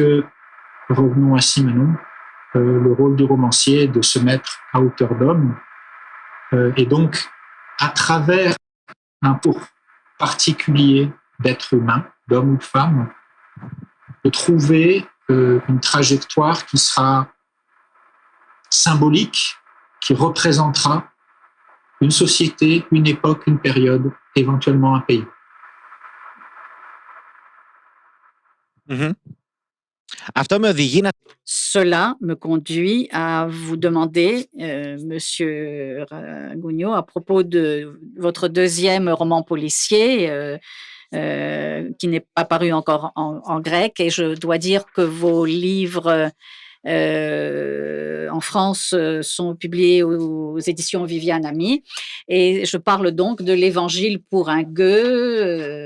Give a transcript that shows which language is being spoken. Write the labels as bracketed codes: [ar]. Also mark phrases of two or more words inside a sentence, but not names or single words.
[fr] revenons à Simenon, le rôle du romancier est de se mettre à hauteur d'homme, et donc, à travers un pour particulier d'être humain, d'homme ou de femme, de trouver une trajectoire qui sera symbolique, qui représentera une société, une époque, une période, éventuellement un pays. [el] Αυτό με οδηγεί να [fr] Cela me conduit à vous demander, monsieur Gugno, à propos de votre deuxième roman policier, qui n'est pas paru encore en grec, et je dois dire que vos livres en France sont publiés aux éditions Viviane Ami, et je parle donc de l'Évangile pour un gueux.